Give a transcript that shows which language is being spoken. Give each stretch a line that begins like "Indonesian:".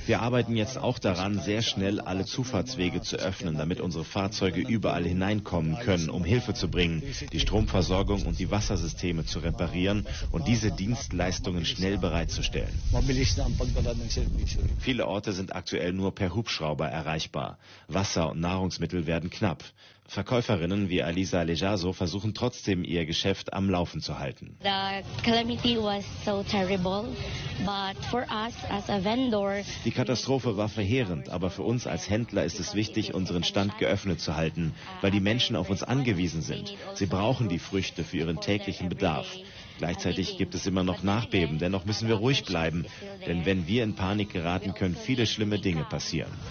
German: Wir arbeiten jetzt auch daran, sehr schnell alle Zufahrtswege zu öffnen, damit unsere Fahrzeuge überall hineinkommen können, um Hilfe zu bringen, die Stromversorgung und die Wassersysteme zu reparieren und diese Dienstleistungen schnell bereitzustellen. Viele Orte sind aktuell nur per Hubschrauber erreichbar. Wasser und Nahrungsmittel werden knapp. Verkäuferinnen wie Alisa Lejaso versuchen trotzdem, ihr Geschäft am Laufen zu halten.
English: The calamity was so terrible, but for us as a vendor.
German: Die Katastrophe war verheerend, aber für uns als Händler ist es wichtig, unseren Stand geöffnet zu halten, weil die Menschen auf uns angewiesen sind. Sie brauchen die Früchte für ihren täglichen Bedarf. Gleichzeitig gibt es immer noch Nachbeben, dennoch müssen wir ruhig bleiben, denn wenn wir in Panik geraten, können viele schlimme Dinge passieren.